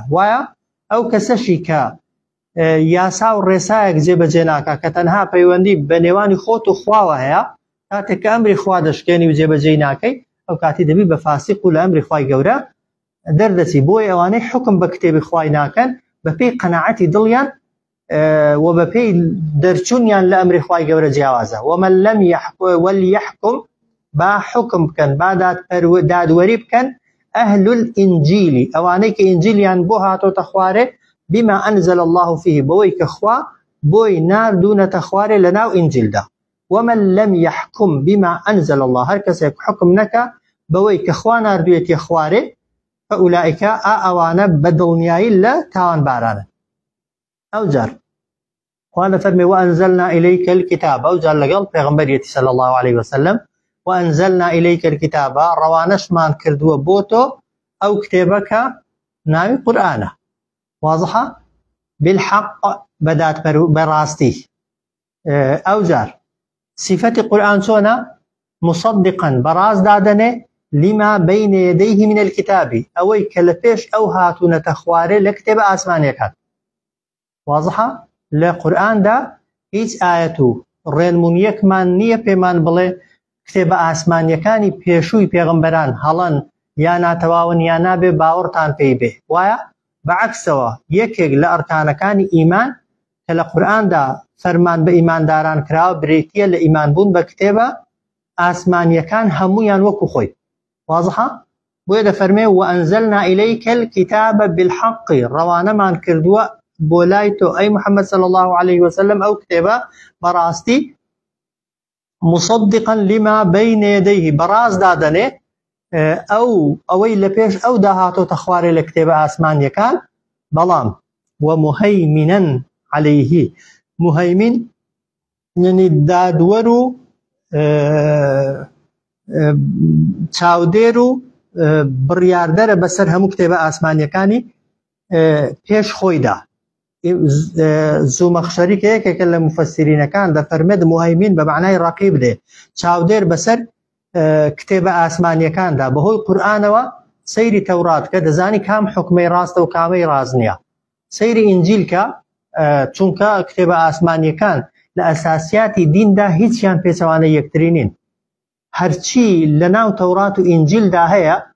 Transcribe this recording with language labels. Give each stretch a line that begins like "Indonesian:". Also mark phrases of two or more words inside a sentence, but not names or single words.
Central Kurdish: وایە ئەو کەسەشی کە یاسا و ڕێسایەک جێبەجێ ناکە کە تەنها پەیوەندی بە نێوانی خۆت و خواوە هەیە کاتێک کە ئەمری خوا دەشکێنی و جێبەجێ ناکەی ئەو کاتی دەبی بە فاسق و لە ئەمری خوای گەورە دەردەچی. بۆی ئەوانەی حکم بە کتێبی خوای ناکەن بەپێی قەناعەتی دڵیان و بەپێی دەرچوونیان لە ئەمری خوای گەورە جیاوازە.
Arabic: ومن لم وليحكم
Central Kurdish: با حکم بکەن با دادوەری بکەن
Arabic: ئەهل الئینجیل
Central Kurdish: ئەوانەی کە ئینجیلیان بۆ هاتۆتە خوارێ
Arabic: بما أنزل الله فيه
Central Kurdish: بەوەی کە خوا بۆی ناردوونەتە خوارێ لەناو ئینجیلدا.
Arabic: ومن لم يحكم بما أنزل الله
Central Kurdish: هەر کەسێک حکم نەکە بەوەی کە خوا ناردوویەتیە خوارێ فأولئك ئەوانە بەدڵنیایی لە تاوان بارانە. ئەو جار خوا دەفەرمێ
Arabic: وأنزلنا إليك الكتاب
Central Kurdish: ئەو جار لەگەڵ پێغەمبەریەتی
Arabic: صلى الله عليه وسلم وأنزلنا إليك الكتاب
Central Kurdish: ڕەوانەشمان کردووە بۆ تۆ ئەو کتێبە کە ناوی قورئانە واضحە بالحق بەڕاستی. ئەو جار صفەتی قورئان چۆنە مصدقا بەڕاست دادەنێ
Arabic: لما بين يديه من الكتاب
Central Kurdish: ئەوەی کە لە پێش ئەو هاتوونەتە خوارێ لە کتێبە ئاسمانیەکان. واضحە لە قورئاندا هیچ ئاەت و ڕێنمونیەکمان نییە پێمان بڵێ کتێبە ئاسمانیەکانی پێشووی پێغەمبەران هەڵەن یا ناتەواون یا نابێ باوەڕتان پێی بێ. وایە بەعەکسەوە یەکێک لە ئەرکانەکانی ئیمان کە لە قورئاندا فەرمان بە ئیمانداران کراوە برێتیە لە ئیمانبوون بە کتێبە ئاسمانیەکان هەمویان وەکو خۆی. واضحە بۆیە دەفەرمێ
Arabic: وأنزلنا إليك الكتاب بالحق
Central Kurdish: ڕەوانەمان کردووە بۆ لای تۆ ئەی محەممەد
Arabic: صلى الله عليه وسلم
Central Kurdish: ئەو کتێبە بەڕاستی
Arabic: مصدقا لما بين يديه
Central Kurdish: بەڕاست دادەنێ ئەوەی لە پێش ئەو داهاتۆتە خوارێ لە کتێبە ئاسمانیەکان بەڵام
Arabic: ومهيمنا عليه مهيمن يعني
Central Kurdish: دادوەر و چاودێر و بڕیاردەرە بەسەر هەموو کتێبە ئاسمانیەکانی پێش خۆیدا. زومەخشەری کە یەکێکە لە مفەسیرینەکان دەفەرمێت مهيمن بە معنای ڕەقیب دێ، چاودێر بەسەر کتێبە ئاسمانیەکاندا بەهۆی قورئانەوە سەیری تەورات کە دەزانی کام حکمەی ڕاستە و کامەی ڕاست نییە، سەیری ئینجیل کە چونکە کتێبە ئاسمانیەکان لە ئەساسیاتی دیندا هیچیان پێچەوانە یەکتری نین، هەرچی لە ناو تەورات و ئینجیلدا هەیە